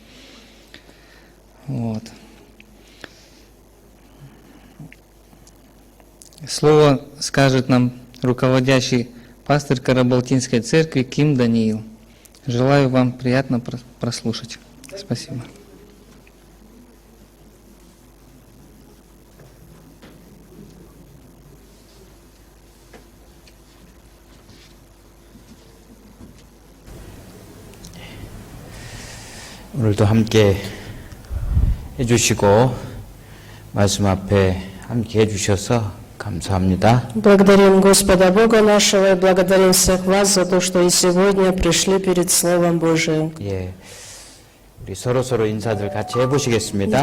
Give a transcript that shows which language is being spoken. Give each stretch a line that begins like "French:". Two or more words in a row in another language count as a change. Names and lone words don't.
Russian: Вот. Слово скажет нам руководящий пастырь Карабалтинской церкви Ким Даниил. Желаю вам приятно прослушать. Спасибо.
Korean: 오늘도 함께 해주시고 말씀 앞에 함께 해주셔서 감사합니다.
Russian: Благодарим Господа Бога нашего и благодарим всех вас за то, что и сегодня пришли перед Словом Божиим.
Korean: 예, 우리 서로 인사들 같이 해보시겠습니다.